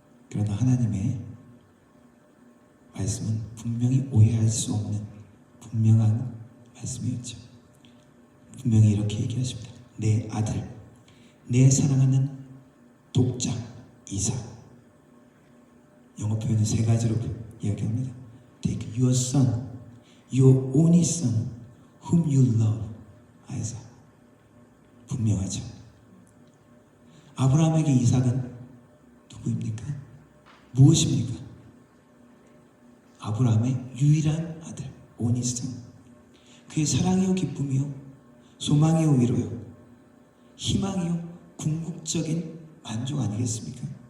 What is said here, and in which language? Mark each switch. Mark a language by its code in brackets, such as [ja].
[ko] 그러나 하나님의 말씀은 분명히 오해할 수 없는 분명한 말씀이었죠. 분명히 이렇게 얘기하십니다. 내 아들, 내 사랑하는 독자 이삭. 영어 표현은 세 가지로 이야기합니다. [en] Take your son, your only son, whom you love, 아이삭. [ko] 분명하죠. 아브라함에게 이삭은 누구입니까? 무엇입니까? 아브라함의 유일한 아들, [en] only son. [ko] 그의 사랑이요 기쁨이요 소망이요 위로요 희망이요 궁극적인 만족 아니겠습니까?